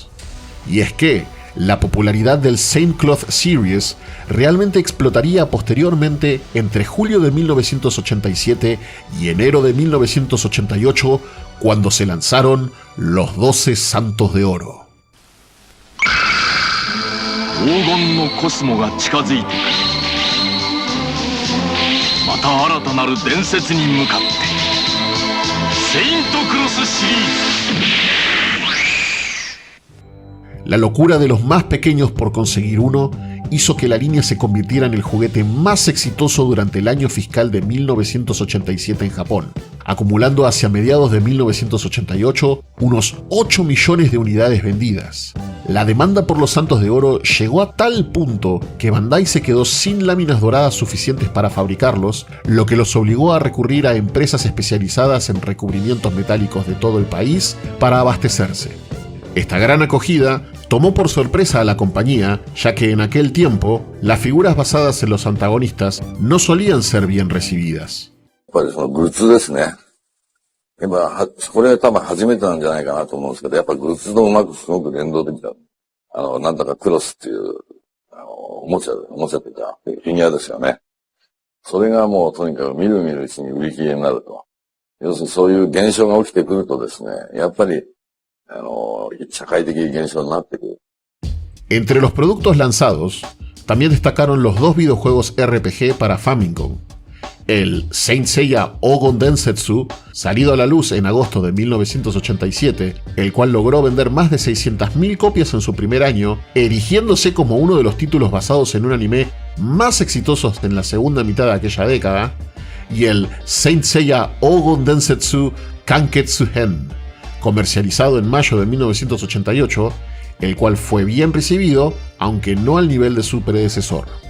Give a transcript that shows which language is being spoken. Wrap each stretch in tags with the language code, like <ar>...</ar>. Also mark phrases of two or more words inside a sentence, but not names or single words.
<es>Y es que la popularidad del Saint Cloth Series realmente explotaría posteriormente entre julio de 1987 y enero de 1988, cuando se lanzaron los 12 Santos de Oro.</es> <ja>黄金のコスモが近づいてくる。また新たなる伝説に向かってセイントクロスシリーズ。</ja> <es>La locura de los más pequeños por conseguir uno hizo que la línea se convirtiera en el juguete más exitoso durante el año fiscal de 1987 en Japón, acumulando hacia mediados de 1988 unos 8 millones de unidades vendidas. La demanda por los Santos de Oro llegó a tal punto que Bandai se quedó sin láminas doradas suficientes para fabricarlos, lo que los obligó a recurrir a empresas especializadas en recubrimientos metálicos de todo el país para abastecerse. Esta gran acogida tomó por sorpresa a la compañía, ya que en aquel tiempo las figuras basadas en los antagonistas no solían ser bien recibidas.</es> <ja>やっぱりそのグッズですね。今、これ多分初めてなんじゃないかなと思うんですけど、やっぱグッズのうまくすごく連動的だ。なんだかクロスっていう、おもちゃっていうか、フィギュアですよね。それがもうとにかく見るうちに売り切れになると。要するにそういう現象が起きてくるとですね、やっぱり、社会的現象になってくる。</ja> <es>Entre los productos lanzados, también destacaron los 2 videojuegos RPG para Famicom. El Saint Seiya Ogon Densetsu, salido a la luz en agosto de 1987, el cual logró vender más de 600.000 copias en su primer año, erigiéndose como uno de los títulos basados en un anime más exitosos en la segunda mitad de aquella década, y el Saint Seiya Ogon Densetsu Kanketsu Hen, comercializado en mayo de 1988, el cual fue bien recibido, aunque no al nivel de su predecesor.</es>